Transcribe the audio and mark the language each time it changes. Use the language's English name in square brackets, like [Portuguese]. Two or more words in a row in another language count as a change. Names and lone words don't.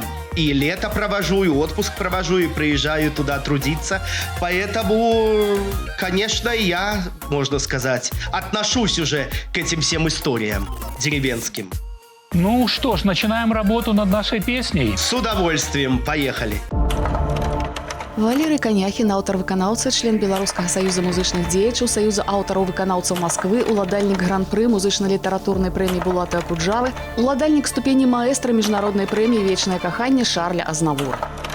[Russian] И лето провожу, и отпуск провожу, и приезжаю туда трудиться. Поэтому, конечно, я, можно сказать, отношусь уже к этим всем историям деревенским. Ну что ж, начинаем работу над нашей песней. С удовольствием. Поехали. [Belarusian] Валерый Каняхін, аўтар-выканаўца, член Беларускага саюза музычных дзеячаў, саюза аўтараў-выканаўцаў Масквы, уладальнік гран-пры музычна-літаратурнай прэміі Булата Акуджавы, уладальнік ступені маэстра міжнароднай прэміі «Вечнае каханне» Шарля Азнавура.